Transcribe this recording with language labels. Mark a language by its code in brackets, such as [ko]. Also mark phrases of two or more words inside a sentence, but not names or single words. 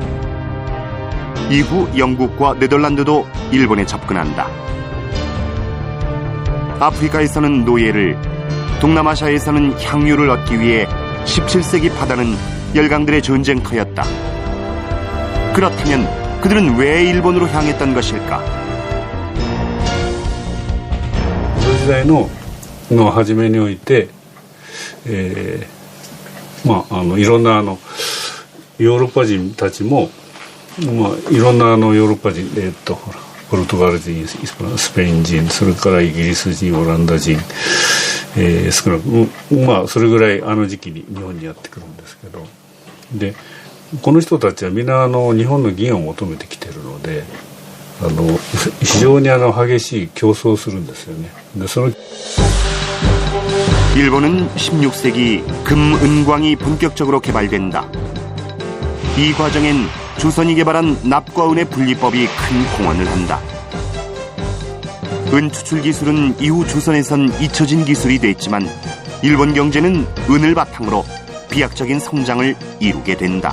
[ko] 이후 영국과 네덜란드도 일본에 접근한다. 아프리카에서는 노예를, 동남아시아에서는 향유를 얻기 위해 17세기 바다는 열강들의 전쟁터였다. 그렇다면 그들은 왜 일본으로 향했던 것일까? [ja] この時代の初めにおいて、いろんなヨーロッパ人たちも、いろんなヨーロッパ人、ポルトガル人、スペイン人、それからイギリス人、オランダ人、少なくそれぐらい時期に日本にやってくるんですけど、でこの人たちはみんな日本の銀を求めてきてるので、非常に激しい競争をするんですよね。でその [ko] 일본은 16세기 금, 은광이 본격적으로 개발된다. 이 과정엔 조선이 개발한 납과 은의 분리법이 큰 공헌을 한다. 은 추출 기술은 이후 조선에선 잊혀진 기술이 됐지만 일본 경제는 은을 바탕으로 비약적인 성장을 이루게 된다.